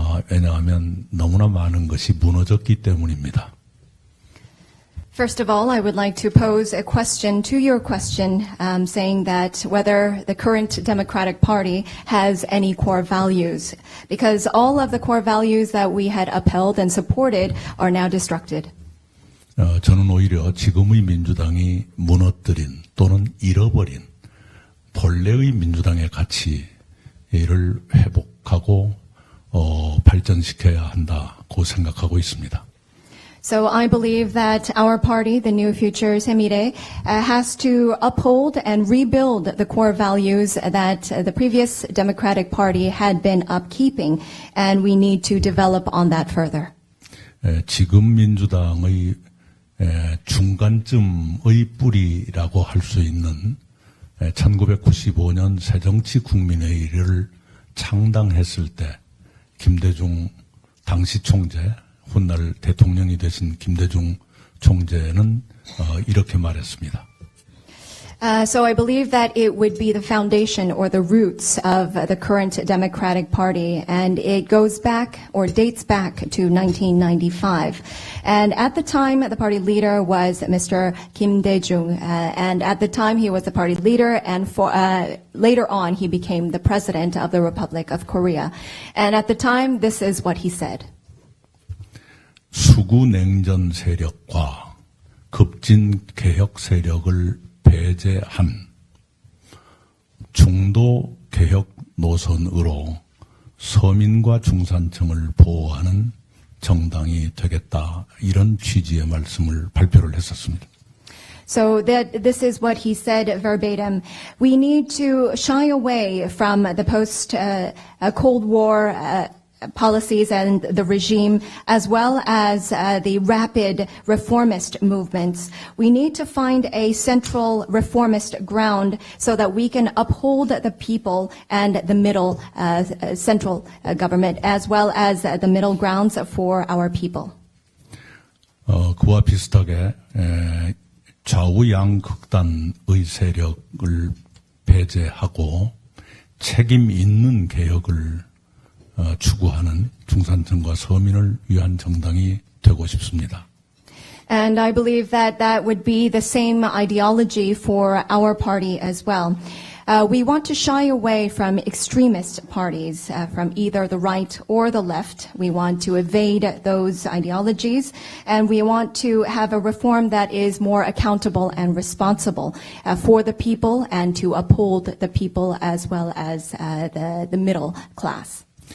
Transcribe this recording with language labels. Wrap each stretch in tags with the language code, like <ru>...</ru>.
<ko>왜냐하면 너무나 많은 것이 무너졌기 때문입니다.</ko> <en>First of all, I would like to pose a question to your question, saying that whether the current Democratic Party has any core values, because all of the core values that we had upheld and supported are now destructed.</en> <ko>저는 오히려 지금의 민주당이 무너뜨린 또는 잃어버린 본래의 민주당의 가치를 회복하고 발전시켜야 한다고 생각하고 있습니다.</ko> <en>So I believe that our party, the New Future 새미래, has to uphold and rebuild the core values that the previous Democratic Party had been upkeeping, and we need to develop on that further.</en> <ko>지금 민주당의 중간쯤의 뿌리라고 할 수 있는 1995년 새정치국민회의를 창당했을 때 김대중 당시 총재, 훗날 대통령이 되신 김대중 총재는 이렇게 말했습니다.</ko> <en>So I believe that it would be the foundation or the roots of the current Democratic Party, and it goes back or dates back to 1995. And at the time, the party leader was Mr. Kim Dae-jung, and at the time he was the party leader, and later on he became the president of the Republic of Korea. And at the time, this is what he said.</en> <ko>수구 냉전 세력과 급진 개혁 세력을 배제한 중도 개혁 노선으로 서민과 중산층을 보호하는 정당이 되겠다. 이런 취지의 말씀을 발표를 했었습니다.</ko> <en>So that this is what he said verbatim. We need to shy away from the post-Cold War policies and the regime, as well as the rapid reformist movements. We need to find a central reformist ground so that we can uphold the people and the middle central government, as well as the middle grounds for our people.</en> <ko>그와 비슷하게 좌우양 극단의 세력을 배제하고 책임 있는 개혁을 추구하는 중산층과 서민을 위한 정당이 되고 싶습니다.</ko> <en>And I believe that that would be the same ideology for our party as well. We want to shy away from extremist parties, from either the right or the left. We want to evade those ideologies, and we want to have a reform that is more accountable and responsible for the people and to uphold the people as well as the middle class.</en>